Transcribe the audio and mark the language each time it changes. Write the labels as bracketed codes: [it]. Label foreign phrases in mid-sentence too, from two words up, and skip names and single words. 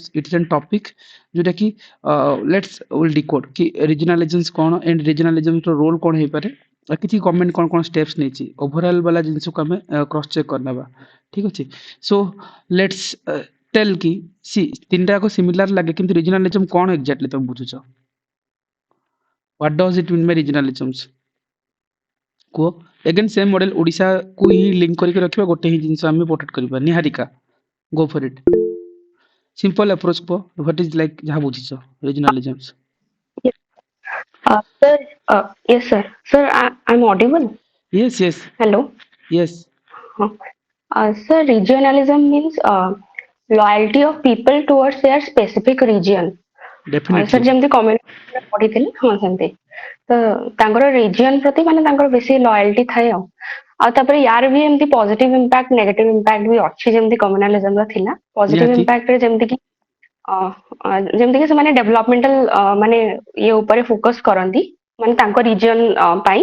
[en] it is an topic [or] ଯୋଉଟା କି [en] let's will decode [or] କି ରିଜନାଲିଜମ୍ସ କ'ଣ [en] and regionalisms role [or] କ'ଣ ହେଇପାରେ, କିଛି ଗଭର୍ଣ୍ଣମେଣ୍ଟ କ'ଣ କ'ଣ ଷ୍ଟେପ୍ସ ନେଇଛି, ଓଭରଅଲ୍ ବାଲା ଜିନିଷକୁ ଆମେ [en] cross check [or] କରିନେବା, ଠିକ ଅଛି। [en] so let's tell [or] କି ସି ତିନିଟା ଯାକ ସିମିଲାର ଲାଗେ, କିନ୍ତୁ ରିଜନାଲିଜମ୍ କ'ଣ ଏକ୍ଜାକ୍ଟଲି ତମେ ବୁଝୁଛ? [en] What does it mean by regionalisms? [or] କୁହ। [en] again same model [or] ଓଡ଼ିଶାକୁ ହିଁ ଲିଙ୍କ କରିକି ରଖିବା, ଗୋଟେ ହିଁ ଜିନିଷ ଆମେ ପୋର୍ଟ୍ରେଟ୍ କରିବା। [en] ନିହାରିକା, go for it. simple approach କୁହ, what is like [or] ଯାହା ବୁଝିଛ [en] ରିଜନାଲିଜମ୍ସ। Yes. Sir, yes, sir. Sir, I'm audible. Yes, yes, Hello. yes, Sir, regionalism means loyalty of people towards their specific region. Sir, definitely, [or] ଯେମିତି କମ୍ୟୁନିଟି ପଢିଥିଲେ, ହଁ ସେମିତି ତ ତାଙ୍କର ରିଜିଅନ ପ୍ରତି ମାନେ ତାଙ୍କର ବେଶୀ ଲୟାଲିଟି ଥାଏ। ଆଉ ତାପରେ ୟାର ବି ଏମିତି [en] positive impact negative impact [or] ବି ଅଛି, ଯେମିତି କମ୍ୟୁନାଲିଜମର ଥିଲା। ପଜିଟିଭ ନିହାତି, ଇମ୍ପାକ୍ଟରେ ଯେମିତିକି ସେମାନେ ଡେଭଲପମେଣ୍ଟାଲ ମାନେ ଇଏ ଉପରେ ଫୋକସ କରନ୍ତି, ମାନେ ତାଙ୍କ ରିଜିଅନ ପାଇଁ।